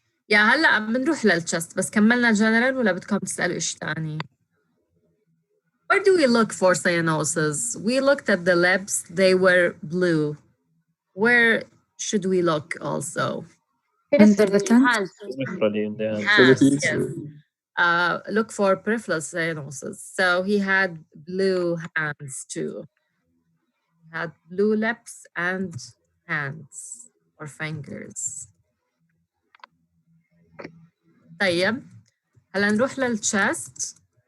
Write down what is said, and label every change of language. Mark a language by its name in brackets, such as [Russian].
[Arabic] يا هلا بنروح للchest بس كملنا general ولا بدكم تسألوا إشي تاني؟ [English] Where do we look for cyanosis? We looked at the lips, they were blue. Where should we look also? Under the tongue? hands Peripherally in the hand. Hands, Cavities. yes. Look for peripheral cyanosis. So he had blue hands too. He had blue lips and hands or fingers. [Arabic] طيب هلا نروح للchest.